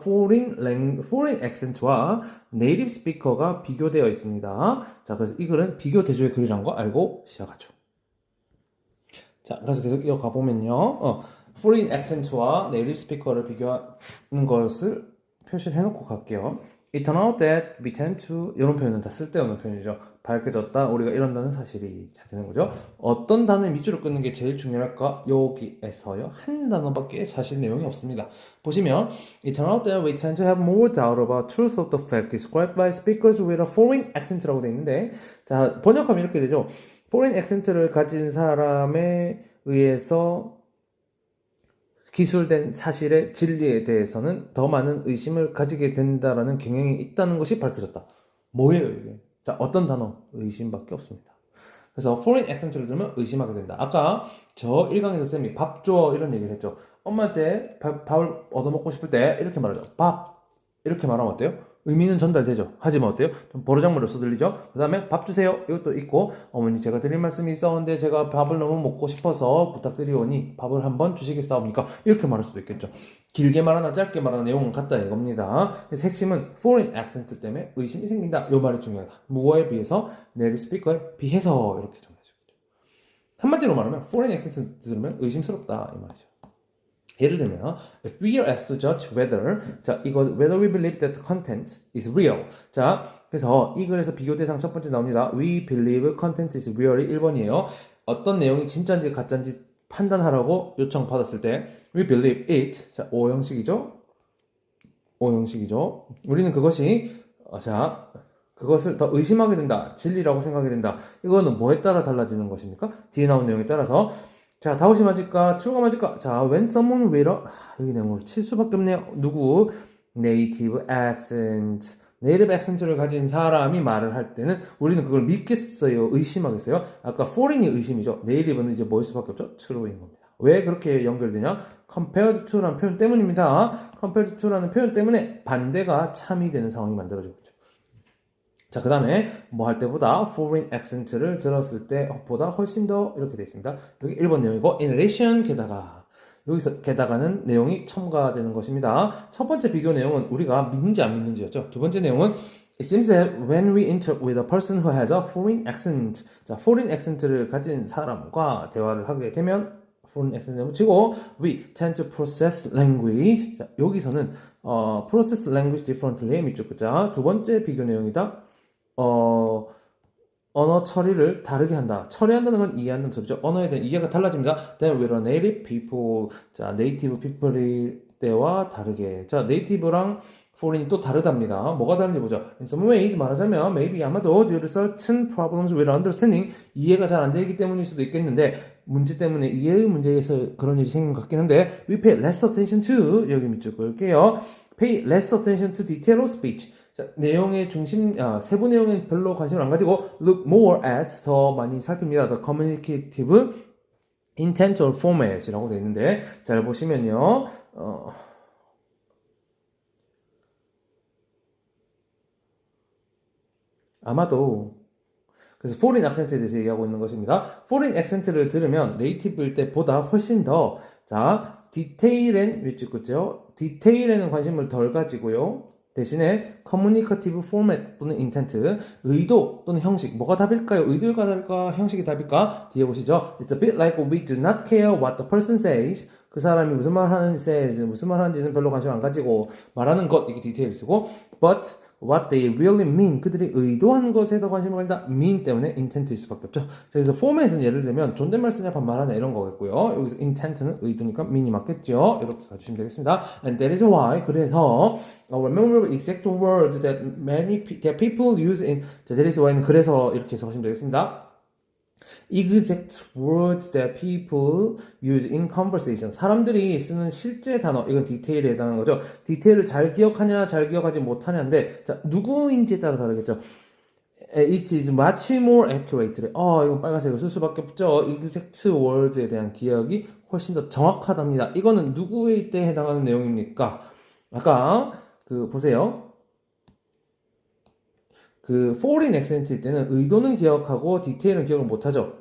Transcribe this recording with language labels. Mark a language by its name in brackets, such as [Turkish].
[Korean] foreign accent와 native speaker가 비교되어 있습니다. 자 그래서 이 글은 비교 대조의 글이라는 거 알고 시작하죠. 자 그래서 계속 이어가 보면요 foreign accent와 native speaker를 비교하는 것을 표시를 해놓고 갈게요. [English] It turned out that we tend to [Korean] 이런 표현은 다 쓸데없는 표현이죠. 밝혀졌다. 우리가 이런다는 사실이 잘 되는 거죠. 어떤 단어의 밑줄을 끊는 게 제일 중요할까? 여기에서요. 한 단어밖에 사실 내용이 없습니다. [English] 보시면 It turned out that we tend to have more doubt about truth of the fact described by speakers with a foreign accent [Korean] 라고 되어 있는데 자 번역하면 이렇게 되죠. foreign accent를 가진 사람에 의해서 기술된 사실의 진리에 대해서는 더 많은 의심을 가지게 된다라는 경향이 있다는 것이 밝혀졌다. 뭐예요 이게? 자 어떤 단어? 의심밖에 없습니다. 그래서 foreign accent를 들으면 의심하게 된다. 아까 저 1강에서 쌤이 밥 줘 이런 얘기를 했죠. 엄마한테 밥을 얻어먹고 싶을 때 이렇게 말하죠. 밥. 이렇게 말하면 어때요? 의미는 전달되죠. 하지만 어때요? 좀 버르장머리로서 들리죠? 그 다음에 밥 주세요. 이것도 있고, 어머니 제가 드릴 말씀이 있었는데 제가 밥을 너무 먹고 싶어서 부탁드리오니 밥을 한번 주시겠사옵니까? 이렇게 말할 수도 있겠죠. 길게 말하나 짧게 말하나 내용은 같다 이겁니다. 그래서 핵심은 foreign accent 때문에 의심이 생긴다. 이 말이 중요하다. 무어에 비해서, native speaker에 비해서 이렇게 정해주죠. 한마디로 말하면 foreign accent 들으면 의심스럽다 이 말이죠. 예를 들면, [English] if we are asked to judge whether, 자, 이거, whether we believe that the content is real. [Korean] 자, 그래서 이 글에서 비교 대상 첫 번째 나옵니다. [English] We believe content is real [Korean] 이 1번이에요. 어떤 내용이 진짜인지 가짜인지 판단하라고 요청받았을 때, [English] we believe it. [Korean] 자, O 형식이죠? O 형식이죠? 우리는 그것이, 자, 그것을 더 의심하게 된다. 진리라고 생각하게 된다. 이거는 뭐에 따라 달라지는 것입니까? 뒤에 나온 내용에 따라서. 자, 다우시 맞을까? true가 맞을까? 자, [English] when someone with a, [Korean] 여기 내용을 칠 수밖에 없네요. 누구? native accent. native accent를 가진 사람이 말을 할 때는 우리는 그걸 믿겠어요? 의심하겠어요? 아까 foreign이 의심이죠. native는 이제 뭐일 수밖에 없죠? true인 겁니다. 왜 그렇게 연결되냐? compared to라는 표현 때문입니다. compared to라는 표현 때문에 반대가 참이 되는 상황이 만들어지고 있죠. 자, 그 다음에 뭐 할 때보다 foreign accent를 들었을 때보다 훨씬 더 이렇게 되어 있습니다. 여기 1번 내용이고 in addition 게다가 여기서 게다가는 내용이 첨가되는 것입니다. 첫 번째 비교 내용은 우리가 믿는지 안 믿는지였죠. [English] 두 번째 내용은 it seems that when we interact with a person who has a foreign accent, 자, [Korean] foreign accent를 가진 사람과 대화를 하게 되면 [English] foreign accent을 붙이고 we tend to process language. [Korean] 자, 여기서는 [English] process language differently [Korean] 밑줄 끄자. 두 번째 비교 내용이다. 언어 처리를 다르게 한다. 처리한다는 건 이해한다는 소리죠. 언어에 대한 이해가 달라집니다. [English] Then with a native people. [Korean] 자, native people이 때와 다르게. 자, native랑 foreign이 또 다르답니다. 뭐가 다른지 보죠. [English] In some ways [Korean] 말하자면 maybe 아마도 [English] due to certain problems with understanding [Korean] 이해가 잘 안 되기 때문일 수도 있겠는데 문제 때문에 이해의 문제에서 그런 일이 생긴 것 같긴 한데 [English] we pay less attention to [Korean] 여기 밑줄 끌게요. [English] Pay less attention to detail of speech. [Korean] 자, 내용의 중심, 세부 내용에 별로 관심을 안 가지고 [English] look more at, [Korean] 더 많이 살핍니다. [English] The communicative intent or format [Korean] 이라고 되어 있는데 잘 보시면요. 아마도 그래서 foreign accent에 대해서 얘기하고 있는 것입니다. foreign accent를 들으면 네이티브일 때보다 훨씬 더 자, 디테일엔 밑줄 긋죠. 디테일에는 관심을 덜 가지고요. 대신에 communicative format 또는 intent, 의도 또는 형식, 뭐가 답일까요? 의도가 답일까? 형식이 답일까? 뒤에 보시죠. [English] It's a bit like we do not care what the person says. [Korean] 그 사람이 무슨 말 하는지 says, 무슨 말 하는지는 별로 관심 안 가지고 말하는 것, 이게 디테일을 쓰고 [English] but what they really mean, [Korean] 그들이 의도한 것에 더 관심을 가진다. mean 때문에 intent일 수밖에 없죠. 그래서 format은 예를 들면 존댓말 쓰냐 반말하냐 이런 거겠고요. 여기서 intent는 의도니까 mean이 맞겠죠. 이렇게 가주시면 되겠습니다. [English] And that is why, 그래서 remember exact words that that people use in, 자, that is why는 그래서 [Korean] 이렇게 해석하시면 되겠습니다. [English] exact words that people use in conversation. [Korean] 사람들이 쓰는 실제 단어, 이건 디테일에 해당하는 거죠. 디테일을 잘 기억하냐, 잘 기억하지 못하냐인데, 자, 누구인지에 따라 다르겠죠. [English] It is much more accurate. [Korean] 이건 빨간색을 쓸 수밖에 없죠. exact word에 대한 기억이 훨씬 더 정확하답니다. 이거는 누구의 때 해당하는 내용입니까? 아까, 보세요. foreign accent일 때는 의도는 기억하고 디테일은 기억을 못하죠.